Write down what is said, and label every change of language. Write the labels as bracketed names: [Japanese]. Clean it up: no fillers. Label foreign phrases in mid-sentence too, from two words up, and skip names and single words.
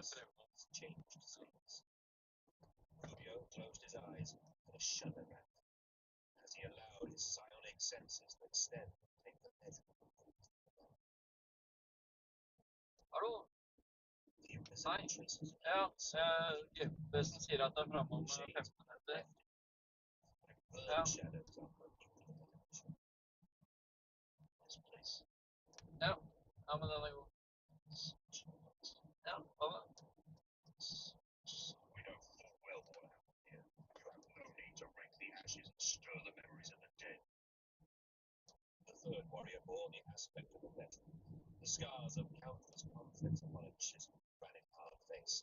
[English] His changed skills. Rubio closed his eyes, and a shudder ran as he allowed his psionic senses to extend and take the measure of the weight of the man. [Norwegian] Hallå? [English] The invisible traces of [Norwegian] Ja, [English] human [Norwegian] GPS sier at det er fram om 5 [English] shades [Norwegian] minutter. [English] left like burnt [Norwegian] Ja. [English] shadows on a nuclear dimension. This place, [Norwegian] Ja, ja men den er god. [English] such a lot. [Norwegian] Ja, hva da? [English] We know full well what happened here. You have no need to rake the ashes and stir the memories of the dead. The third warrior bore the aspect of a veteran, the scars of countless conflicts upon a chiseled, granite-hard face.